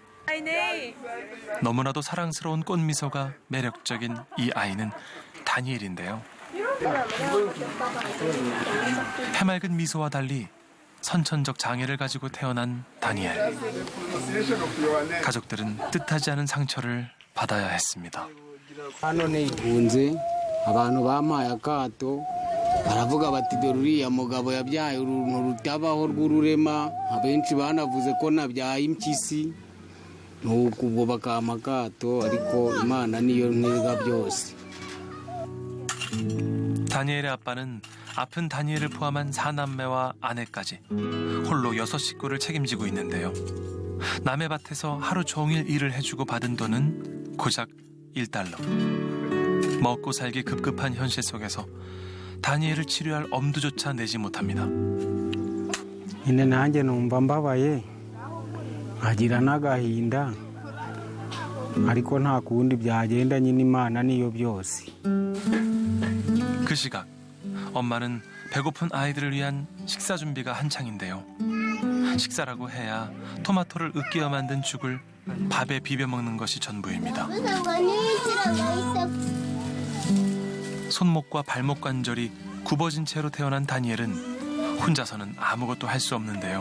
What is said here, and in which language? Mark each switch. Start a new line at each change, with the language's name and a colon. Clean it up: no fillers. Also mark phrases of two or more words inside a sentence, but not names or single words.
Korean: 너무나도 사랑스러운 꽃미소가 매력적인 이 아이는 다니엘인데요. 해맑은 미소와 달리 선천적 장애를 가지고 태어난 다니엘. 가족들은 뜻하지 않은 상처를 받아야 했습니다.
Kinyarwanda: hano nigunze abantu bampaye akato baravuga bati dore uriya mugabo yabyaye uruntu rutabaho rw'ururema abenshi banavuze ko nabyaye impyisi nuko ubwo bakampa akato ariko imana niyo ntega byose.
Korean: 다니엘의 아빠는 아픈 다니엘을 포함한 4남매와 아내까지 홀로 6식구를 책임지고 있는데요. 남의 밭에서 하루 종일 일을 해주고 받은 돈은 고작 $1. 먹고 살기 급급한 현실 속에서 다니엘을 치료할 엄두조차 내지 못합니다.
Kinyarwanda: nyine nanjye numva mbabaye nkagira n'agahinda ariko nta kundi byagenda nyine imana niyo byose.
Korean: 그 시각 엄마는 배고픈 아이들을 위한 식사 준비가 한창인데요. 식사라고 해야 토마토를 으깨어 만든 죽을 밥에 비벼 먹는 것이 전부입니다. 손목과 발목 관절이 굽어진 채로 태어난 다니엘은 혼자서는 아무것도 할 수 없는데요.